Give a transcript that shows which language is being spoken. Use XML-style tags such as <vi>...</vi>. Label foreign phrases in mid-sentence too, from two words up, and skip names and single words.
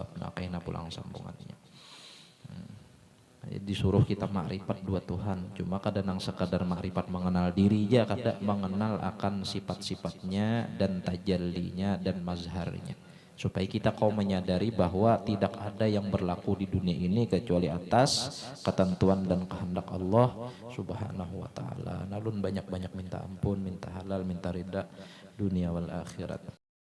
<id>Nah, kayaknya pulang sambungannya. Disuruh kita makrifat dua Tuhan, cuma kadang sekadar makrifat mengenal diri aja, kadang mengenal akan sifat-sifatnya dan tajallinya dan mazharnya, supaya kita kau menyadari bahwa tidak ada yang berlaku di dunia ini kecuali atas ketentuan dan kehendak Allah</id> <ar>سبحانه وتعالى.</ar> <id>Nalun banyak-banyak minta ampun, minta halal, minta ridha dunia wal akhirat.</id>